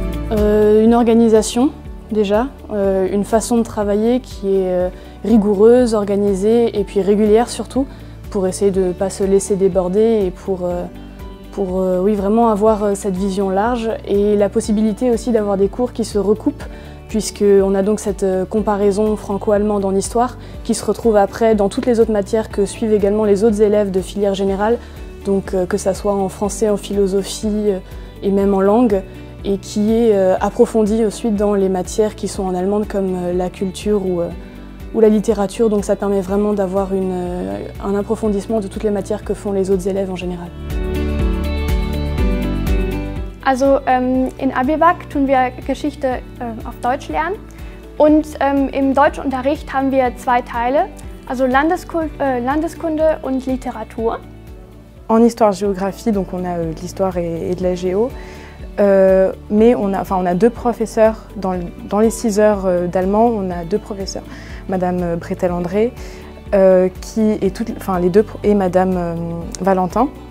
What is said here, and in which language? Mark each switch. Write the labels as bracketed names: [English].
[French] Une organisation déjà, une façon de travailler qui est rigoureuse, organisée et puis régulière surtout, pour essayer de ne pas se laisser déborder et pour oui, vraiment avoir cette vision large et la possibilité aussi d'avoir des cours qui se recoupent puisqu'on a donc cette comparaison franco-allemande en histoire qui se retrouve après dans toutes les autres matières que suivent également les autres élèves de filière générale, donc que ça soit en français, en philosophie et même en langue, et qui est approfondie ensuite dans les matières qui sont en allemande comme la culture ou la littérature, donc ça permet vraiment d'avoir un approfondissement de toutes les matières que font les autres élèves en général. [German] Also in Abibac tun wir Geschichte auf Deutsch lernen und im Deutschunterricht haben wir 2 Teile, also Landeskunde und Literatur. [French] En histoire-géographie, donc on a de l'histoire et de la géo, mais on a 2 professeurs, dans les 6 heures d'allemand, on a 2 professeurs. Madame Bretel-André, et Madame Valentin.